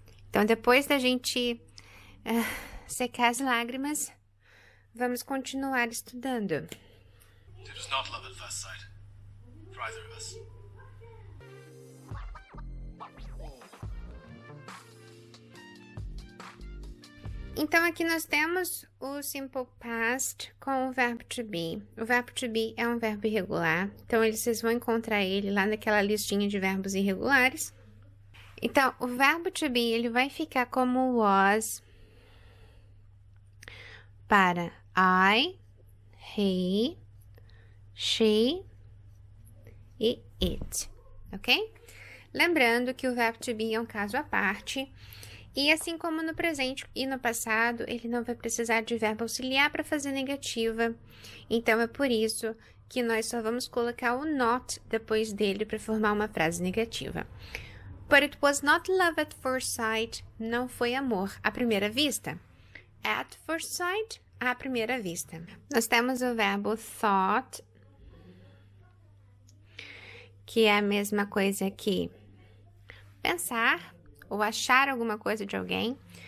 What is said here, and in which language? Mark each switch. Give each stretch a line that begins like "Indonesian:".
Portuguese: Então, depois da gente secar as lágrimas, vamos continuar estudando.
English: It was not love at first sight for either of us.
Portuguese: Então, aqui nós temos o simple past com o verbo to be. O verbo to be é um verbo irregular, então vocês vão encontrar ele lá naquela listinha de verbos irregulares. Então, o verbo to be, ele vai ficar como was para I, he, she e it, ok? Lembrando que o verbo to be é um caso à parte. E assim como no presente e no passado, ele não vai precisar de verbo auxiliar para fazer negativa. Então, é por isso que nós só vamos colocar o not depois dele para formar uma frase negativa.
English: But it was not love at first sight.
Portuguese: Não foi amor à primeira vista.
English: At first sight,
Portuguese: à primeira vista. Nós temos o verbo thought, que é a mesma coisa que pensar ou achar alguma coisa de alguém.